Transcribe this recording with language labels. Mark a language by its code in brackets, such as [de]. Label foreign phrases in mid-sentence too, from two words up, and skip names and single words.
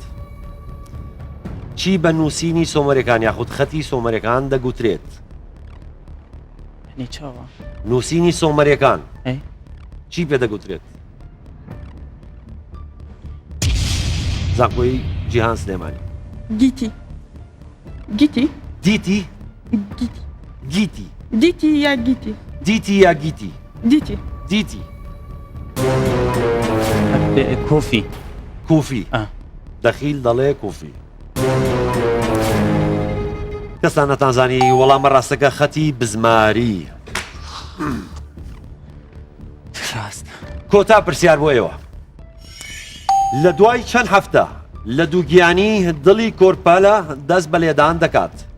[ckb] چی بە نووسینی سۆمەریەکان یاخود خەتی سۆمەریەکان دەگوترێت؟ نووسینی سۆمەریەکان چی پێ دەگوترێت؟ زانکۆی جیهان سلێمانی. گیتی گیتی دیتی گیتی دیتی یا گیتی دیتی یا گیتی دیتی دیتی کوفی کوفی دەخیل دەڵێ کوفی. کەسان نەتانزانی وەڵامە ڕاستەکە خەتی بزماری. کۆتا پرسیار بۆ ئێوە لە دوای چەند هەفتە لە دووگیانی دڵی کۆرپالە دەست بە لێدان دەکات؟